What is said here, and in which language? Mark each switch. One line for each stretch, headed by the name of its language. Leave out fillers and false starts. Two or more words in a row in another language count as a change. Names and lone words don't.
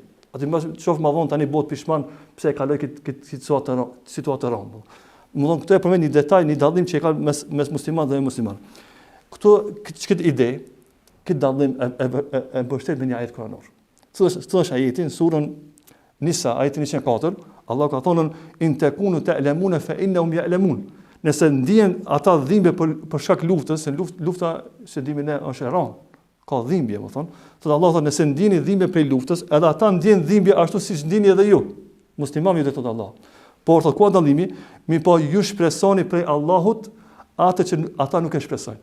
Albanian: Aty më shoh më vonë tani bot pishman pse e kaloi këtë situatë rëndë. Më thonë këto e përmend një detaj, një dallim që ka mes musliman dhe jo musliman. Këtë ide, këtë dallim e mbështet me një ajet kuranor. Cili është ajeti në surën Nisa, ajeti 104, Allah ka thonën
Arabic: إن تكونوا تألمون فإنهم يألمون.
Albanian: Nëse ndihen ata dhimbje për shkak luftës, se lufta që dimi ne është e rëndë, ka dhimbje, më thonë. Thotë Allah thonë nëse ndjeni dhimbje prej luftës, edhe ata ndjen dhimbje ashtu siç ndjeni edhe ju. Muslimani ju thotë Allah. Por thotë ku dallimi, mi po ju shpresoni prej Allahut atë që ata nuk e shpresojnë.